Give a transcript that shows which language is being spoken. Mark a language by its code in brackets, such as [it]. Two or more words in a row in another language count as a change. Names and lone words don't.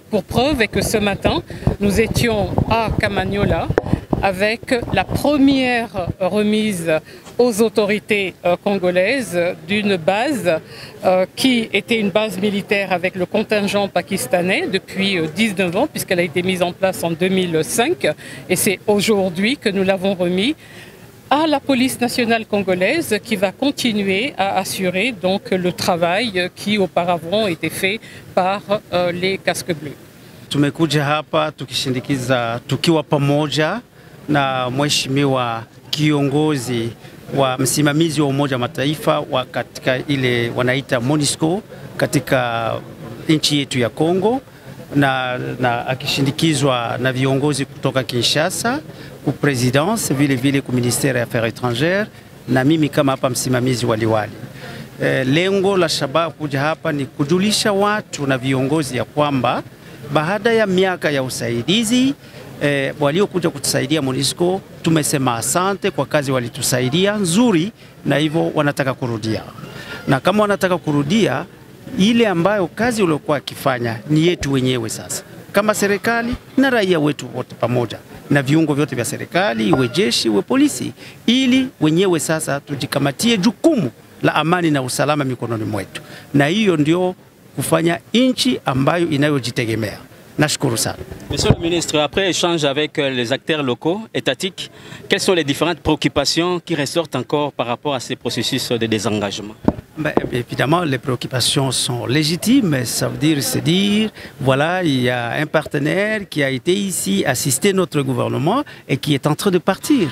[fr] Pour preuve est que ce matin, nous étions à Kamanyola avec la première remise aux autorités congolaises d'une base qui était une base militaire avec le contingent pakistanais depuis 19 ans, puisqu'elle a été mise en place en 2005. Et c'est aujourd'hui que nous l'avons remis à la police nationale congolaise qui va continuer à assurer donc le travail qui auparavant était fait par les casques bleus. [sw] Tumekuja hapa tukishindikiza tukiwa pamoja na mheshimiwa kiongozi wa msimamizi wa Umoja wa Mataifa katika ile wanaita MONUSCO katika nchi yetu ya Kongo na akishindikizwa na viongozi kutoka Kinshasa ku presidence vile ku ministère ya [fr] Affaires étrangères [sw] na mimi kama hapa msimamizi wa liwali. Lengo la shabaha kuja hapa ni kujulisha watu na viongozi ya kwamba baada ya miaka ya usaidizi waliokuja kutusaidia MONUSCO, tumesema asante kwa kazi walitusaidia nzuri, na hivyo wanataka kurudia. Na kama wanataka kurudia, ile ambayo kazi waliokuwa wakifanya ni yetu wenyewe sasa, kama serikali na raia wetu wote pamoja na viungo vyote vya serikali, iwe jeshi, iwe polisi, ili wenyewe sasa tujikamatie jukumu la amani na usalama mikononi mwetu, na hiyo ndio kufanya nchi ambayo inayojitegemea. [fr] Monsieur le ministre, après échange avec les acteurs locaux, étatiques, quelles sont les différentes préoccupations qui ressortent encore par rapport à ces processus de désengagement? Évidemment, les préoccupations sont légitimes. Ça veut dire se dire, voilà, il y a un partenaire qui a été ici assister notre gouvernement et qui est en train de partir.